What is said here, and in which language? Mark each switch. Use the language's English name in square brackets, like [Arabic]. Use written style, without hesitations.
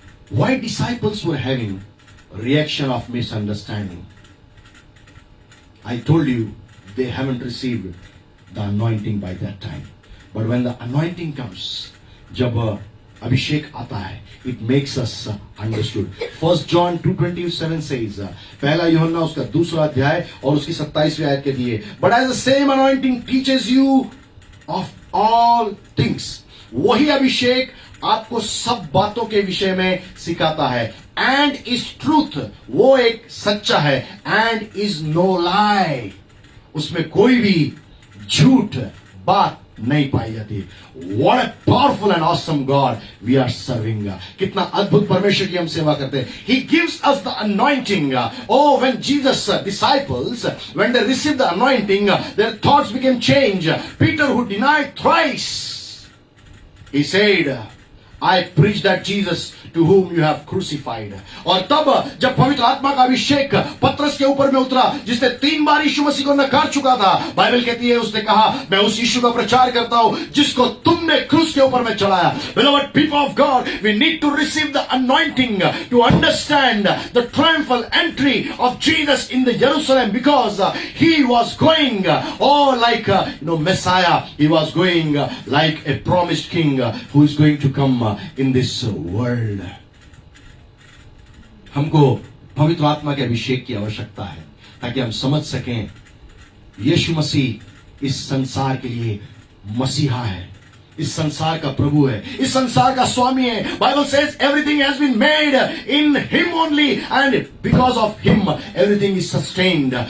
[English] Why disciples were having reaction of misunderstanding? I told you they haven't received the anointing by that time. But when the anointing comes, [Hindi] जब अभिषेक आता है, [English] it makes us understood. 1 John 2:27 says, [Hindi] पहला यूहन्ना उसका 2रा अध्याय और उसकी 27वीं आयत के दिए, [English] but as the same anointing teaches you of all things, [Hindi] वही अभिषेक आपको सब बातों के विषय में सिखाता है. [English] and is truth, [Hindi] वो एक सच्चा है, [English] and is no lie, [Hindi] उसमें कोई भी झूठ बात नहीं पाई जाती. [English] What a powerful and awesome God we are serving. [Hindi] कितना अद्भुत परमेश्वर की हम सेवा करते हैं. [English] He gives us the anointing. Oh, when Jesus' disciples, when they received the anointing, their thoughts became changed. Peter, who denied thrice, he said, I preach that Jesus to whom you have crucified. [Hindi] और तब जब पवित्र आत्मा का अभिषेक पतरस के ऊपर में उतरा, जिसने 3 बार यीशु मसीह को नकार चुका था, बाइबल कहती है उसने कहा, मैं उस यीशु का प्रचार करता हूं जिसको तुमने क्रूस के ऊपर में चढ़ाया. [English] Beloved people of God, we need to receive the anointing to understand the triumphal entry of Jesus in the Jerusalem, because he was going like Messiah. He was going like a promised king who is going to come in this world. [Hindi] हमको पवित्र आत्मा के अभिषेक की आवश्यकता है ताकि हम समझ सकें यीशु मसीह इस संसार के लिए मसीहा है, इस संसार का प्रभु है, इस संसार का स्वामी है। [English] Bible says everything has been made in him only and because of him everything is sustained.